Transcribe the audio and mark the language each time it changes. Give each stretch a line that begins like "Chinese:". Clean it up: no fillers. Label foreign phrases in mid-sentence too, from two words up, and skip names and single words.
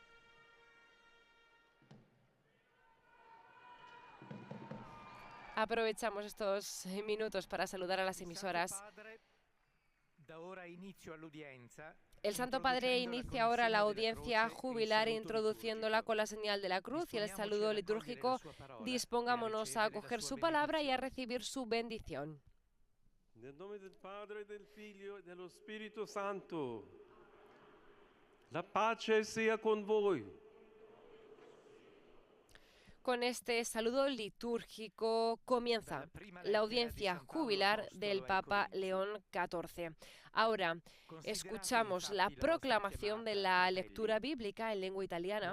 Spanish: Aprovechamos estos minutos para saludar a las emisoras. El Santo Padre inicia ahora la audiencia jubilar introduciéndola con la señal de la cruz y el saludo litúrgico. Dispongámonos a acoger su palabra y a recibir su bendición.
Italian: Nel nome del Padre, del Figlio e dello Spirito Santo. La pace sea con voi.
Spanish: Con este saludo litúrgico comienza la audiencia jubilar del Papa León XIV. Ahora escuchamos la proclamación de la lectura bíblica en lengua italiana.